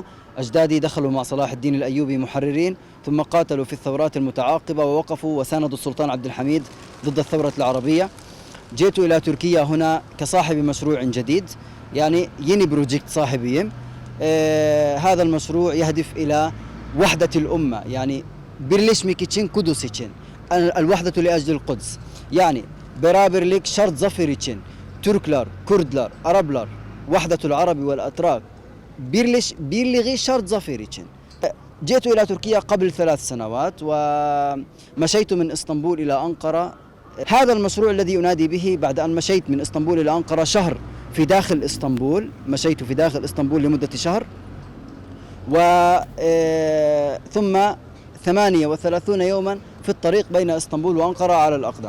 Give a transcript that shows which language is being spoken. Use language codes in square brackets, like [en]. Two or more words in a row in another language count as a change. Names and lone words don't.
[ar] أجدادي دخلوا مع صلاح الدين الأيوبي محررين، ثم قاتلوا في الثورات المتعاقبة ووقفوا وساندوا السلطان عبد الحميد ضد الثورة العربية. جئت إلى تركيا هنا كصاحب مشروع جديد، يعني [tr] yeni proje sahibim. [ar] هذا المشروع يهدف إلى وحدة الأمة، يعني [tr] birleşmek için Kudüs için. [ar] الوحدة لأجل القدس، [tr] yani beraberlik şart zafer için Türkler, Kürtler, Araplar, [ar] وحدة العرب والأتراك [tr] birliği şart zafer için. [ar] جئت إلى تركيا قبل 3 سنوات ومشيت من إسطنبول إلى أنقرة. هذا المشروع الذي أنادي به بعد أن مشيت من إسطنبول إلى أنقرة شهر في داخل إسطنبول، مشيت في داخل إسطنبول لمدة شهر، ثم 38 يوما في الطريق بين إسطنبول وأنقرة على الأقدام.